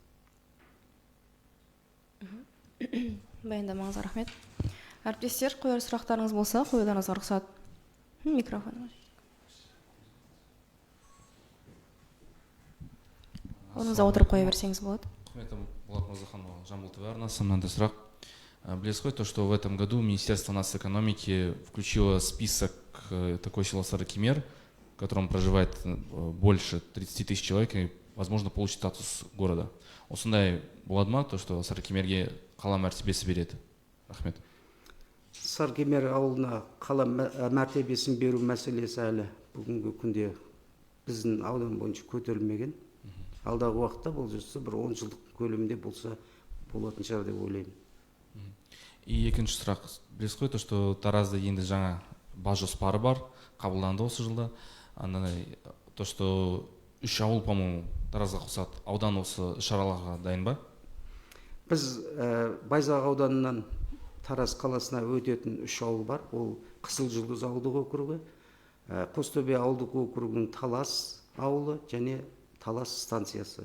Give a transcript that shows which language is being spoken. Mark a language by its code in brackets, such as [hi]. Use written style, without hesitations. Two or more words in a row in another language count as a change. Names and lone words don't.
[kk] Баяндамаңызға рахмет. Әріптестер, қояр сұрақтарыңыз болса, қоюларыңызға рұқсат. Микрофон. Орныңызға отырып қоя берсеңіз болады. Құрметті Болат Мырзаханова, Жамбыл ТВ арнасы, мынандай сұрақ. [ru] Близко то, что в этом году Министерство национальной экономики включило список такой село Сарыкемер, в котором проживает больше 30 тысяч человек и, возможно, получит статус города. [kk] Осындай болады ма, [ru] то, что [kk] Сарыкемерге қала мәртебесі береді? Рахмет. Сарыкемер ауылына қала мәртебесін беру мәселесі әлі бүгінгі күнде біздің аудан бойынша көтерілмеген. Алдағы уақытта бұл жүрсе бір 10 жылдық көлемінде болса болатын шығар деп ойлаймын. И екінші сұрақ, білесіз ғой, [ru] то, что [kk] Таразда енді жаңа бас жоспары бар, қабылданды осы жылда. [ru] То, что 3 ауыл, по-моему, [kk] Таразға қосады. Аудан осы шараларға дайын ба? Біз Байзақ ауданынан Тараз қаласына өтетін 3 ауыл бар. Ол Қызыл Жұлдыз ауылдық округі, Қостөбе ауылдық округінің Талас ауылы және Талас станциясы.